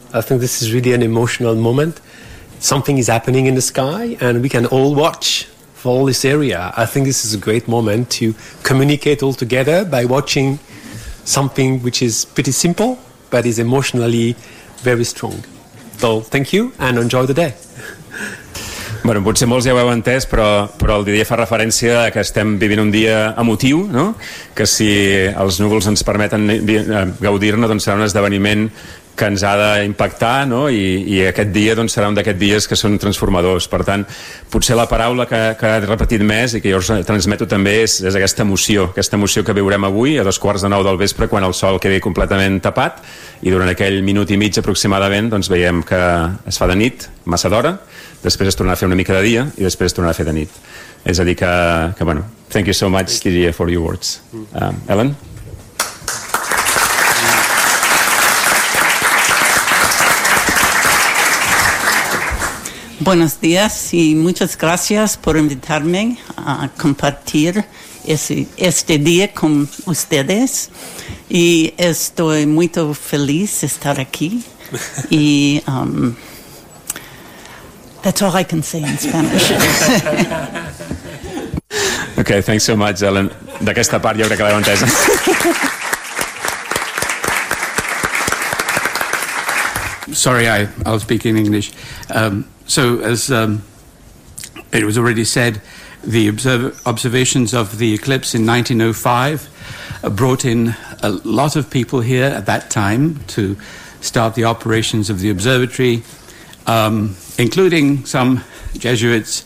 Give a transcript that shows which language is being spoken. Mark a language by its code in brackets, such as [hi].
[en] I think this is really an emotional moment. Something is happening in the sky, and we can all watch for all this area. I think this is a great moment to communicate all together by watching something which is pretty simple but is emotionally very strong. So thank you and enjoy the day. [ca] Bueno, potser molts ja ho heu entès, però el Didier fa referència a que estem vivint un dia emotiu, no? Que si els núvols ens permeten gaudir-ne, doncs serà un esdeveniment que ens ha d'impactar, no? I aquest dia doncs serà un d'aquests dies que són transformadors. Per tant, potser la paraula que ha repetit més i que jo us transmeto també és aquesta emoció que viurem avui a 8:45 del vespre quan el sol quedi completament tapat i durant aquell minut i mig aproximadament doncs veiem que es fa de nit, massa d'hora, després es torna a fer una mica de dia i després es torna a fer de nit. És a dir que bueno, [en] thank you so much, Didier, for your words. Ellen? [es] Buenos días y muchas gracias por invitarme a compartir este día con ustedes. Y estoy muy feliz de estar aquí. [en] Y that's all I can say in Spanish. Okay, thanks so much, Ellen. [ca] D'aquesta part jo crec que l'heu entesa. [en] Sorry, I'll speak in English. It was already said, the observations of the eclipse in 1905 brought in a lot of people here at that time to start the operations of the observatory, including some Jesuits.